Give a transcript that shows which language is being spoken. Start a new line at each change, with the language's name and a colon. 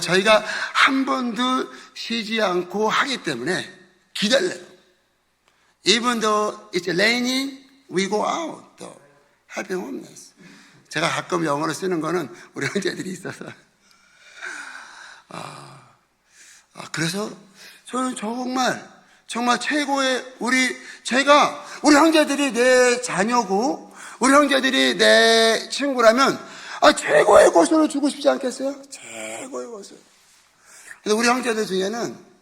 Korean: 저희가 한 번도 쉬지 않고 하기 때문에 기다려요.
English: Even though it's raining, we go out, though, helping homeless.
Korean: 제가 가끔 영어로 쓰는 거는 우리 형제들이 있어서. 그래서 저는 정말 최고의 우리 형제들이 내 자녀고, 우리 형제들이 내 친구라면, 최고의 것을 주고 싶지 않겠어요? 최고의 것을. 근데 우리 형제들 중에는